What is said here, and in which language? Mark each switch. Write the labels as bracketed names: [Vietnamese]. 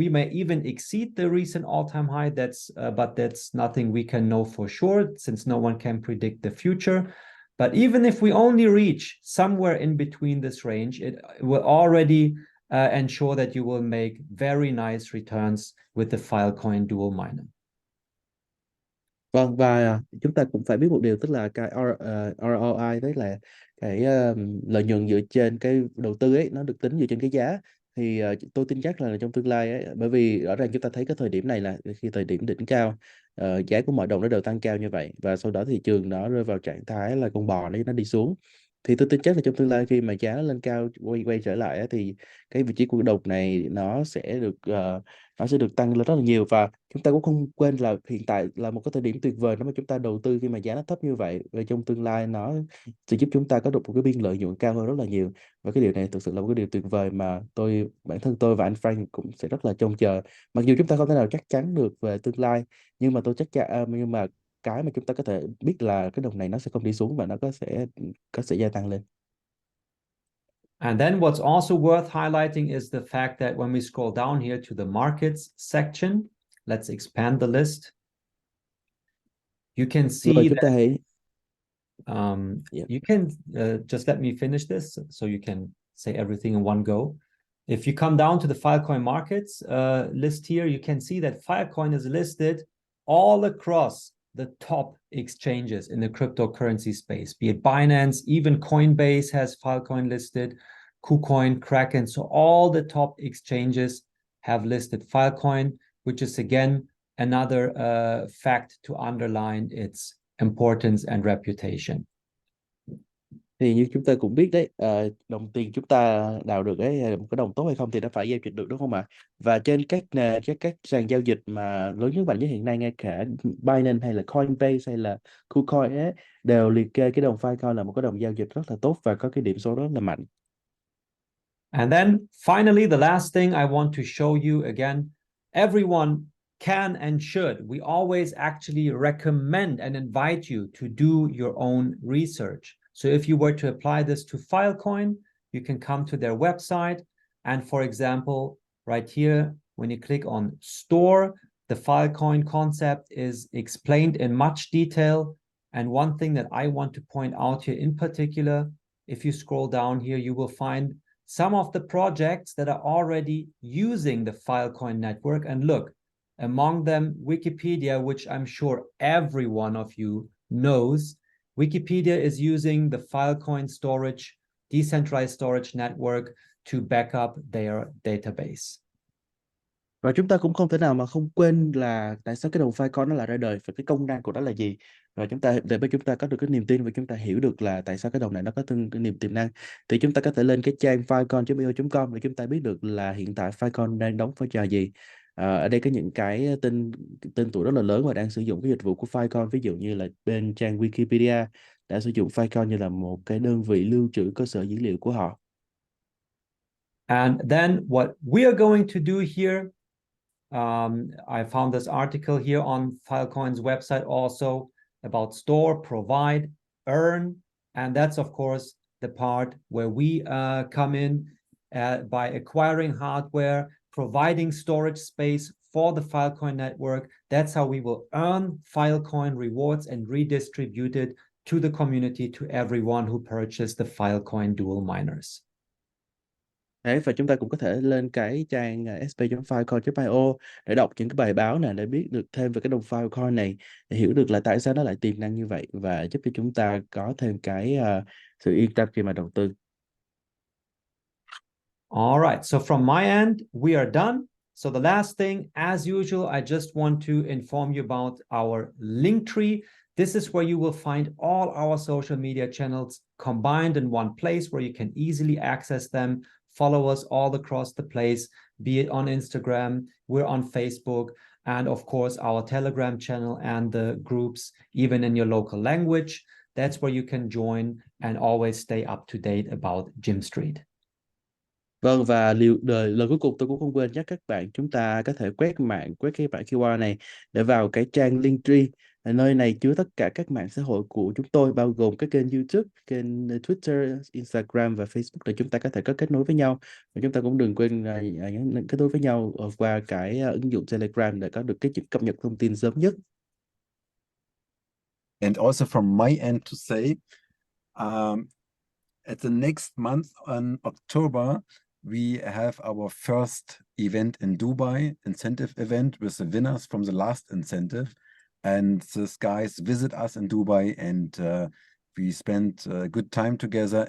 [English] We may even exceed the recent all-time high. But that's nothing we can know for sure, since no one can predict the future. But even if we only reach somewhere in between this range, it will already ensure that you will make very nice returns with the Filecoin dual miner. [Vietnamese] Vâng, và chúng ta cũng phải biết một điều, tức là cái ROI, tức là cái lợi nhuận dựa trên cái đầu tư ấy, nó được tính dựa trên cái giá. Thì tôi tin chắc là trong tương lai ấy, bởi vì rõ ràng chúng ta thấy cái thời điểm này là khi thời điểm đỉnh cao, giá của mọi đồng nó đều tăng cao như vậy, và sau đó thị trường nó rơi vào trạng thái là con bò nó đi xuống. Thì tôi tin chắc là trong tương lai khi mà giá nó lên cao, quay trở lại ấy, thì cái vị trí của đồng này nó sẽ được tăng lên rất là nhiều. Và chúng ta cũng không quên là hiện tại là một cái thời điểm tuyệt vời nếu mà chúng ta đầu tư khi mà giá nó thấp như vậy, và trong tương lai nó sẽ giúp chúng ta có được một cái biên lợi nhuận cao hơn rất là nhiều. Và cái điều này thực sự là một cái điều tuyệt vời mà bản thân tôi và anh Frank cũng sẽ rất là trông chờ. Mặc dù chúng ta không thể nào chắc chắn được về tương lai, nhưng mà tôi chắc chắn, nhưng mà cái mà chúng ta có thể biết là cái đồng này nó sẽ không đi xuống và nó sẽ gia tăng lên. [English] And then what's also worth highlighting is the fact that when we scroll down here to the markets section, let's expand the list. You can see [Vietnamese] Rồi chúng ta [English] that [Vietnamese] hãy [English] you can just let me finish this so you can say everything in one go. If you come down to the Filecoin markets list here, you can see that Filecoin is listed all across the top exchanges in the cryptocurrency space, be it Binance, even Coinbase has Filecoin listed, KuCoin, Kraken. So all the top exchanges have listed Filecoin, which is again another fact to underline its importance and reputation. [Vietnamese] Thì như chúng ta cũng biết đấy, đồng tiền chúng ta đào được ấy, một cái đồng tốt hay không thì nó phải giao dịch được, đúng không ạ? Và trên các sàn giao dịch mà lớn nhất mạnh nhất hiện nay, ngay cả Binance hay là Coinbase hay là KuCoin ấy, đều liệt kê cái đồng Filecoin là một cái đồng giao dịch rất là tốt và có cái điểm số rất là mạnh. [English] And then finally, the last thing I want to show you again, everyone can and should. We always actually recommend and invite you to do your own research. So if you were to apply this to Filecoin, you can come to their website. And for example, right here, when you click on store, the Filecoin concept is explained in much detail. And one thing that I want to point out here in particular, if you scroll down here, you will find some of the projects that are already using the Filecoin network. And look, among them, Wikipedia, which I'm sure every one of you knows. Wikipedia is using the Filecoin storage, decentralized storage network to back up their database. [Vietnamese] Và chúng ta cũng không thể nào mà không quên là tại sao cái đồng Filecoin nó lại ra đời và cái công năng của nó là gì. Và để cho chúng ta có được cái niềm tin và chúng ta hiểu được là tại sao cái đồng này nó có cái niềm tiềm năng, thì chúng ta có thể lên cái trang filecoin.io.com để chúng ta biết được là hiện tại Filecoin đang đóng vai trò gì. Ở đây có những cái tên tuổi rất là lớn và đang sử dụng cái dịch vụ của Filecoin, ví dụ như là bên trang Wikipedia đã sử dụng Filecoin như là một cái đơn vị lưu trữ cơ sở dữ liệu của họ. [English] And then what we are going to do here, I found this article here on Filecoin's website also about store, provide, earn. And that's, of course, the part where we come in by acquiring hardware, providing storage space for the Filecoin network. That's how we will earn Filecoin rewards and redistribute it to the community, to everyone who purchased the Filecoin dual miners. [Vietnamese] Đấy, và chúng ta cũng có thể lên cái trang sp.filecoin.io để đọc những cái bài báo này, để biết được thêm về cái đồng Filecoin này, để hiểu được là tại sao nó lại tiềm năng như vậy, và giúp cho chúng ta có thêm cái sự yên tâm khi mà đầu tư. [English] All right, so from my end, we are done. So the last thing, as usual, I just want to inform you about our link tree. This is where you will find all our social media channels combined in one place where you can easily access them. Follow us all across the place, be it on Instagram, we're on Facebook, and of course our Telegram channel and the groups, even in your local language. That's where you can join and always stay up to date about Gym Street. [Vietnamese] Vâng, và lời cuối cùng tôi cũng không quên nhắc các bạn, chúng ta có thể quét cái mã QR này để vào cái trang Linktree. Nơi này chứa tất cả các mạng xã hội của chúng tôi, bao gồm các kênh YouTube, kênh Twitter, Instagram và Facebook, để chúng ta có thể có kết nối với nhau. Và chúng ta cũng đừng quên kết nối với nhau qua cái ứng dụng Telegram để có được cái cập nhật thông tin sớm nhất. [English] And also from my end to say, at the next month on October, we have our first event in Dubai, incentive event with the winners from the last incentive. And these guys visit us in Dubai, and we spend a good time together.